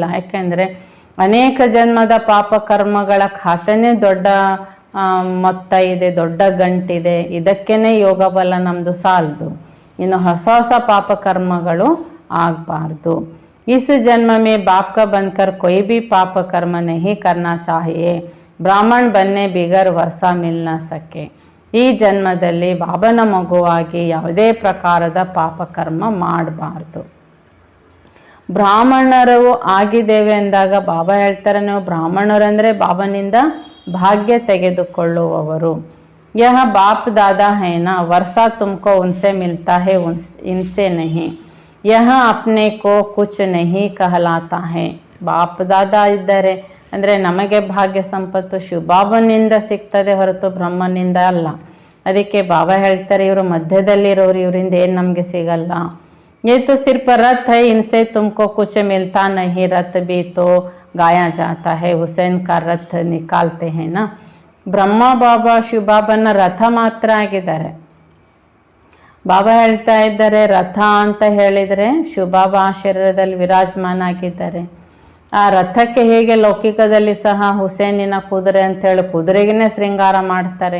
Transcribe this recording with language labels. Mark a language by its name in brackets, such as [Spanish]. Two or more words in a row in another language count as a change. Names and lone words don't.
[Kannada] ಯಾಕೆಂದರೆ ಅನೇಕ ಜನ್ಮದ ಪಾಪಕರ್ಮಗಳ ಖಾತೆನೇ ದೊಡ್ಡ ಮೊತ್ತ ಇದೆ, ದೊಡ್ಡ ಗಂಟಿದೆ. ಇದಕ್ಕೇ ಯೋಗ ಬಲ ನಮ್ಮದು ಸಾಲದು. ಇನ್ನು ಹೊಸ ಹೊಸ ಪಾಪಕರ್ಮಗಳು ಆಗಬಾರ್ದು. [Hindi] इस जन्म में बाप का बनकर कोई भी पाप कर्म नहीं करना चाहिए. ब्राह्मण बनने बिगर वर्षा मिल न सके. [Kannada] ಈ ಜನ್ಮದಲ್ಲಿ ಬಾಬನ ಮಗುವಾಗಿ ಯಾವುದೇ ಪ್ರಕಾರದ ಪಾಪಕರ್ಮ ಮಾಡಬಾರ್ದು. ಬ್ರಾಹ್ಮಣರು ಆಗಿದ್ದೇವೆ ಅಂದಾಗ ಬಾಬಾ ಹೇಳ್ತಾರೆ, ನೀವು ಬ್ರಾಹ್ಮಣರಂದರೆ ಬಾಬನಿಂದ ಭಾಗ್ಯ ತೆಗೆದುಕೊಳ್ಳುವವರು. [Hindi] यह बाप दादा है ना, वर्षा तुमको उनसे मिलता है, इनसे नहीं. यह अपने को कुछ नहीं कहलाता है. [Kannada] ಬಾಪ್ ದಾದಾ ಇದ್ದಾರೆ ಅಂದರೆ ನಮಗೆ ಭಾಗ್ಯ ಸಂಪತ್ತು ಶಿವಬಾಬನಿಂದ ಸಿಗ್ತದೆ ಹೊರತು ಬ್ರಹ್ಮನಿಂದ ಅಲ್ಲ. ಅದಕ್ಕೆ ಬಾಬಾ ಹೇಳ್ತಾರೆ, ಇವರು ಮಧ್ಯದಲ್ಲಿರೋರು, ಇವರಿಂದ ಏನು ನಮಗೆ ಸಿಗಲ್ಲ. [Hindi] ये तो सिर्फ रथ है, इनसे तुमको कुछ मिलता नहीं. रथ भी तो गाया जाता है, हुसैन का रथ निकालते हैं ना. [Kannada] ಬ್ರಹ್ಮ ಬಾಬಾ ಶಿವಬಾಬನ ರಥ ಮಾತ್ರ ಆಗಿದ್ದಾರೆ. ಬಾಬಾ ಹೇಳ್ತಾ ಇದ್ದಾರೆ, ರಥ ಅಂತ ಹೇಳಿದರೆ ಶಿವಬಾಬಾ ಶರೀರದಲ್ಲಿ ವಿರಾಜಮಾನ ಆಗಿದ್ದಾರೆ. ಆ ರಥಕ್ಕೆ ಹೇಗೆ ಲೌಕಿಕದಲ್ಲಿ ಸಹ ಹುಸೇನಿನ ಕುದುರೆ ಅಂತೇಳಿ ಕುದುರೆಗೇ ಶೃಂಗಾರ ಮಾಡ್ತಾರೆ.